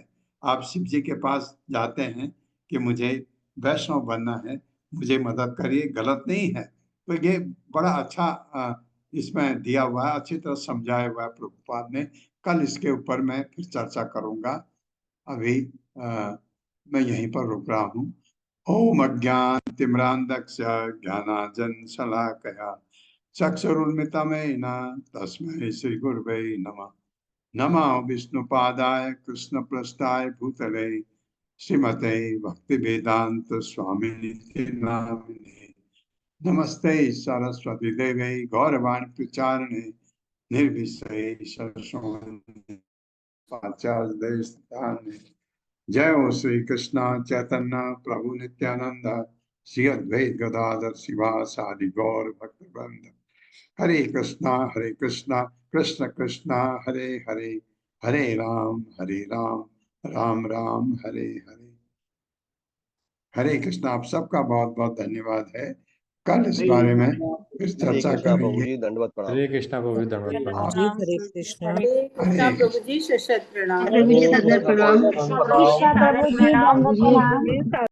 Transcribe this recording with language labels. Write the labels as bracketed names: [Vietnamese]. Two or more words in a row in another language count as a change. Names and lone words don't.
[Hindi] आप शिव जी के पास जाते हैं कि मुझे वैष्णव बनना है, मुझे मदद करिए, गलत नहीं है। तो ये बड़ा अच्छा इसमें दिया हुआ है, अच्छी तरह समझाया हुआ है प्रभुपाद ने। कल इसके ऊपर मैं फिर चर्चा करूंगा। अभी मैं यहीं पर रुक रहा हूँ। [Sanskrit] ओम अज्ञानतिमिरान्धस्य ज्ञानाञ्जनशलाकया चक्षुरुन्मिलितं तस्मै श्रीगुरवे नमः। नमः विष्णुपादाय कृष्णपृष्ठाय भूतले श्रीमते भक्तिवेदांत स्वामिनिति नामिने। नमस्ते सरस्वती देवे गौरवाणी प्रचारिणे निर्विशेषशून्यवाचार्यदेवताने। जय हो श्री कृष्ण चैतन्य प्रभु नित्यानंद श्री अद्वैत गदाधर शिवासादि गौर भक्तवृंद। हरे कृष्णा कृष्ण कृष्णा हरे हरे, हरे राम राम राम हरे हरे। [Hindi] हरे कृष्णा। आप सबका बहुत बहुत धन्यवाद है। कल इस बारे में फिर चर्चा करेंगे। दंडवत प्रणाम। हरे कृष्णा प्रभु जी, दंडवत प्रणाम। हरे कृष्णा। कृष्णा प्रभु जी, शत प्रणाम। प्रभु जी, सदर प्रणाम। कृष्णा प्रभु जी, दंडवत प्रणाम।